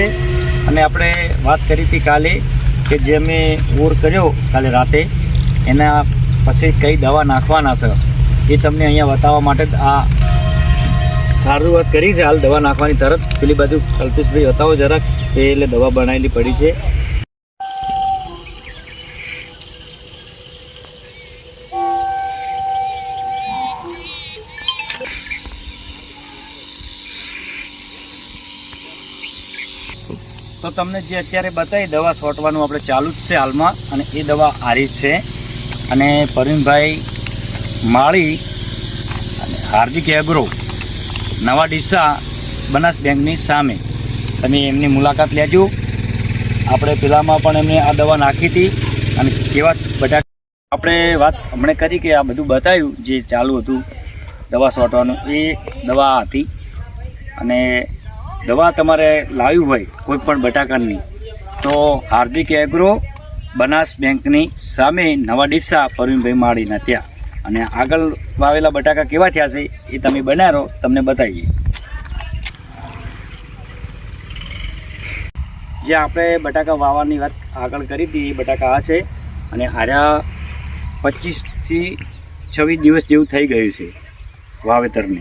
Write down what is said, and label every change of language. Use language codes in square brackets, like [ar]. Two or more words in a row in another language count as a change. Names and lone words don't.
[gu] અને આપણે વાત કરી હતી કાલે કે જે અમે ઓર કર્યો કાલે રાતે એના પછી કઈ દવા નાખવાના છે એ તમને અહીંયા બતાવવા માટે આ શરૂઆત કરી છે। હાલ દવા નાખવાની તરત પેલી બાજુ કલ્પેશભાઈ બતાવો જરાક, એ એટલે દવા બનાવેલી પડી છે। તો તમને જે અત્યારે બતાઈ દવા છાંટવાનું આપણે ચાલુ જ છે હાલમાં, અને એ દવા આરી છે। અને પરવીનભાઈ માળી અને હાર્દિક એગ્રો નવા ડીસા બનાસ બેંકની સામે તમે એમની મુલાકાત લેજો। આપણે પેલામાં પણ એમણે આ દવા નાખી હતી અને કેવા બટાકા આપણે વાત હમણે કરી કે આ બધું બતાવ્યું જે ચાલુ હતું દવા છાંટવાનું એ દવા હતી। અને દવા તમારે લાવી હોય કોઈપણ બટાકાની તો હાર્દિક એગ્રો બનાસ બેંકની સામે નવા ડીસા પરવીનભાઈ માળીના ત્યાં અને આગળ વાવેલા બટાકા કેવા થયા છે એ તમે બનારો તમને બતાવીએ। જે આપણે બટાકા वावવાની વાત આગળ કરી હતી એ બટાકા આ છે અને આર્યા 25 થી 26 દિવસ જેવું થઈ ગયું છે વાવેતરને।